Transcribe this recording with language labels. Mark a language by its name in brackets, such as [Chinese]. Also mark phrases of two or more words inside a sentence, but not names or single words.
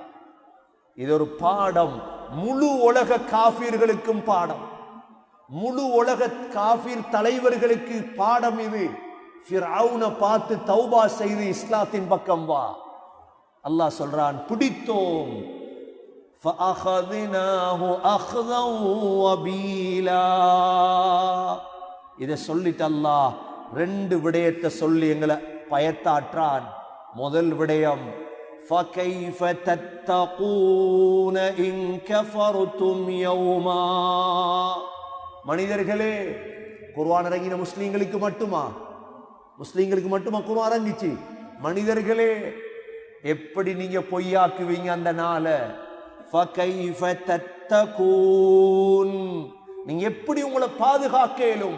[Tamil] இது ஒரு பாடம், முழு உலக காஃபிர்களுக்கும் பாடம், முழு உலக காஃபிர் தலைவர்களுக்கு பாடம் இது. ஃபிர்அவுனை பார்த்து தௌபா செய்து இஸ்லாத்தின் பக்கம் வா. அல்லாஹ் சொல்றான், பிடித்தோம். [Arabic] فَأَخَذْنَاهُ أَخْذًا وَبِيلًا. [Tamil] இதை சொல்லிட்டு அல்லாஹ் 2 விடயத்தை சொல்லி எங்களை பயத்தாற்றான். முதல் விடயம், [Arabic] فَكَيْفَ تَتَّقُونَ إِن كَفَرْتُمْ يَوْمًا. [Tamil] மனிதர்களே, குர்ஆன் இறங்கின முஸ்லீம்களுக்கு மட்டுமா? முஸ்லீம்களுக்கு மட்டுமா குர்ஆன் இறங்கிச்சு? மனிதர்களே, எப்படி நீங்க பொய்யாக்குவீங்க அந்த நாளை? [Arabic] فكيف تتقون, [Tamil] நீங்க எப்படி உங்களை பாதுகாக்க இயலும்?